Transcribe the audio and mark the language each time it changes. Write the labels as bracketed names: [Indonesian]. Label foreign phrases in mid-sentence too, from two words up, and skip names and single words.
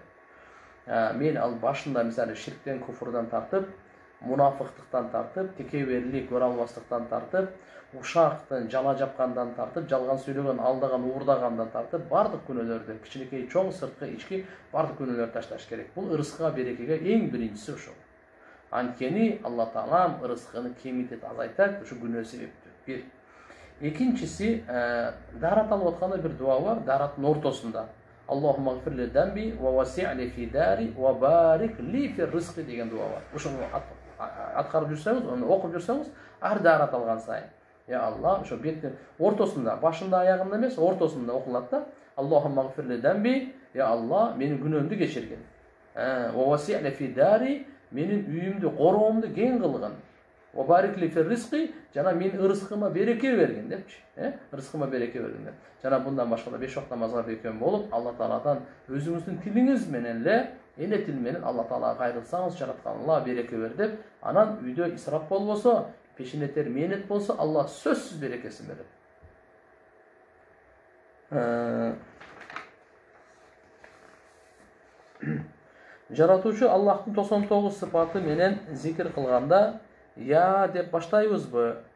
[Kyrgyz] Мен ал башында мисалы ширктен, куфурдан тартып, мунафыктыктан тартып, текеберлик, көрө албастыктан тартып, ушактан, жала жапкандан тартып, жалган сүйлөгөн, алдаган, уурдагандан тартып, бардык күнөөлөрдөн, кичинекей, чоң, сырткы, ички бардык күнөөлөрдү ташташ керек. Бул рызкыга берекеге эң биринчиси ошол. Анткени Алла Таалам рызкыны кемитет, азайтат, ушу күнөө себептүү. Бир. Экинчиси, дарат алып атканда бир дуа бар, дараттын ортосунда. [Arabic] اللهم اغفر لي ذنبي ووسع لي في داري وبارك لي في رزقي деген дуа бар. [Kyrgyz] Ошону аткарып жүрсөңүз, аны окуп жүрсөңүз, ар дарат алган сайын. Я Алла, ошо беттин ортосунда, башында, аягында эмес, ортосунда окулат да. [Arabic] اللهم اغفر لي ذنبي, [Kyrgyz] я Алла, менин күнөөмдү кечиргин. [Arabic] ووسع لي في داري, [Kyrgyz] менин үйүмдү, короомду кең кылгын. [Arabic] وبارك لي في رزقي, [Kyrgyz] жана менин рызкыма береке бергин депчи. Рызкыма береке бергин деп. Жана [Turkish] bundan başka da 5 vakit namazga [Kyrgyz] bekем болуп, Алла Тааладан өзүңүздүн тилиңиз менен эле, эне тил менен Алла Таалага кайрылсаңыз, жараткан Алла береке бер деп, анан үйдө исрап болбосо, пешинетер мээнет болсо, Алла сөзсүз берекесин берет. Жаратуучу Аллахтын 99 сыпаты менен зикир кылганда, я деп баштайбызбы?